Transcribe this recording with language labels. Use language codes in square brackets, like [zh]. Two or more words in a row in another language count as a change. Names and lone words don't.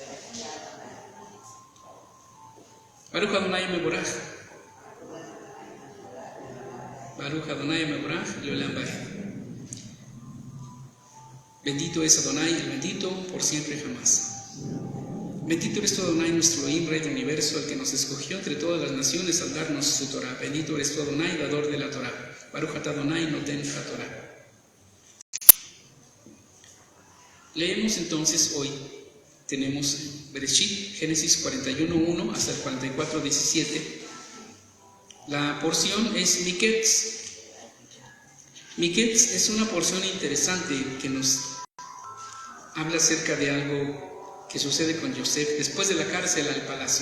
[he] ברוך אדני המבורך ברוך אדני המבורך לעולם ועד. [es] Bendito es Adonai, el bendito por siempre y jamás. Bendito eres tú, Adonai, nuestro Elohim, Rey del universo, el que nos escogió entre todas las naciones al darnos su Torah. Bendito eres tú, Adonai, dador de la Torah. [he] ברוך אתה אדני נותן התורה. [es] Leemos entonces hoy, tenemos Bereshit, Génesis 41:1 hasta el 44:17. La porción es Miketz. Miketz es una porción interesante que nos habla acerca de algo que sucede con Yosef después de la cárcel al palacio.